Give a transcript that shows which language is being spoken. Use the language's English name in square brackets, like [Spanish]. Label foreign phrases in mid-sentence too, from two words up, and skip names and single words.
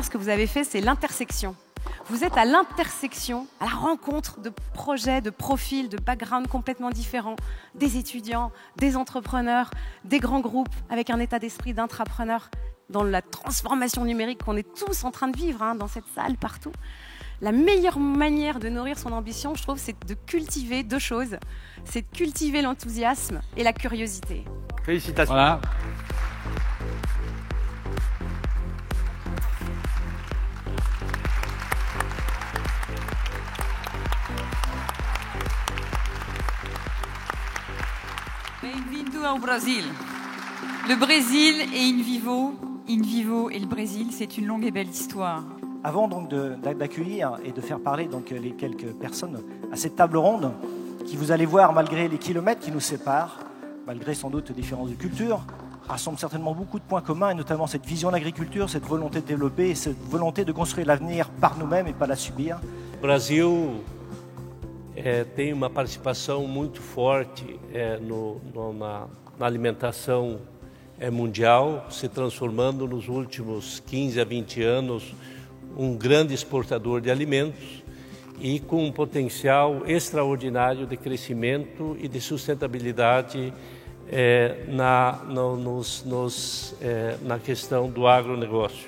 [French] Ce que vous avez fait, c'est l'intersection. Vous êtes à l'intersection, à la rencontre de projets, de profils, de backgrounds complètement différents, des étudiants, des entrepreneurs, des grands groupes avec un état d'esprit d'intrapreneur dans la transformation numérique qu'on est tous en train de vivre dans cette salle, partout. La meilleure manière de nourrir son ambition, je trouve, c'est de cultiver 2 choses. C'est de cultiver l'enthousiasme et la curiosité. Félicitations. Voilà. [Portuguese] Bem-vindo ao Brasil. [French] Le Brésil et InVivo et le Brésil, c'est une longue et belle histoire. Avant donc d'accueillir et de faire parler donc les quelques personnes à cette table ronde, qui vous allez voir, malgré les kilomètres qui nous séparent, malgré sans doute différences de culture, rassemblent certainement beaucoup de points communs, et notamment cette vision de l'agriculture, cette volonté de développer, cette volonté de construire l'avenir par nous-mêmes et pas la subir. [Portuguese] O Brasil tem uma participação muito forte na alimentação mundial, se transformando nos últimos 15 a 20 anos grande exportador de alimentos e com um potencial extraordinário de crescimento e de sustentabilidade na questão do agronegócio.